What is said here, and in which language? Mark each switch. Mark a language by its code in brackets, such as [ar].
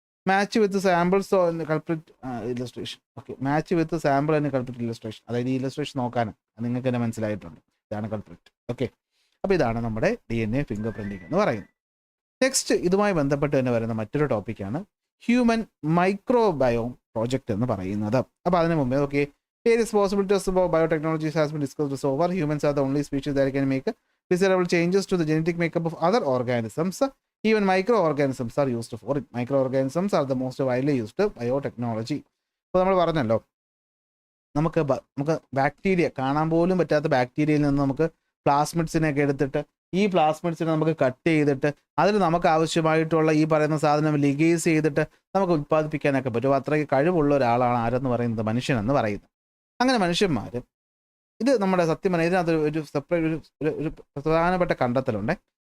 [en] Match with samples culprit illustration. Okay, match with sample and culprit illustration, [ml] അതായത് ഈ illustration നോക്കാനും നിങ്ങൾക്ക് തന്നെ മനസ്സിലായിട്ടുണ്ട്. ഇതാണ് കൾപ്രിറ്റ്. ഓക്കെ, അപ്പോൾ ഇതാണ് നമ്മുടെ DNA ഫിംഗർ പ്രിൻറ്റിംഗ് എന്ന് പറയുന്നത്. നെക്സ്റ്റ് ഇതുമായി ബന്ധപ്പെട്ട് തന്നെ വരുന്ന മറ്റൊരു ടോപ്പിക്കാണ് ഹ്യൂമൻ മൈക്രോബയോം പ്രോജക്റ്റ് എന്ന് പറയുന്നത്. അപ്പോൾ അതിന് മുമ്പേ [en] Okay, various possibilities of biotechnologies has been discussed so far. Humans are the only species that can make desirable changes to the genetic makeup of other organisms. Even microorganisms are used for it. Microorganisms are the most widely used biotechnology. [ml] അപ്പോൾ നമ്മൾ പറഞ്ഞല്ലോ, നമുക്ക് bacteria, കാണാൻ പോലും പറ്റാത്ത ബാക്ടീരിയയിൽ നിന്ന് നമുക്ക് പ്ലാസ്മിഡ്സിനെയൊക്കെ എടുത്തിട്ട് ഈ പ്ലാസ്മിഡ്സിനെ നമുക്ക് കട്ട് ചെയ്തിട്ട് അതിൽ നമുക്ക് ആവശ്യമായിട്ടുള്ള ഈ പറയുന്ന സാധനം ലിഗേസ് ചെയ്തിട്ട് നമുക്ക് ഉൽപ്പാദിപ്പിക്കാനൊക്കെ പറ്റും. അത്രയ്ക്ക് കഴിവുള്ള ഒരാളാണ് ആരെന്ന് പറയുന്നത്? മനുഷ്യനെന്ന് പറയുന്നത്. അങ്ങനെ മനുഷ്യന്മാർ, ഇത് നമ്മുടെ സത്യം പറഞ്ഞാൽ ഇതിനകത്ത് ഒരു സെപ്പറേറ്റ് ഒരു പ്രധാനപ്പെട്ട കണ്ടെത്തലുണ്ട്.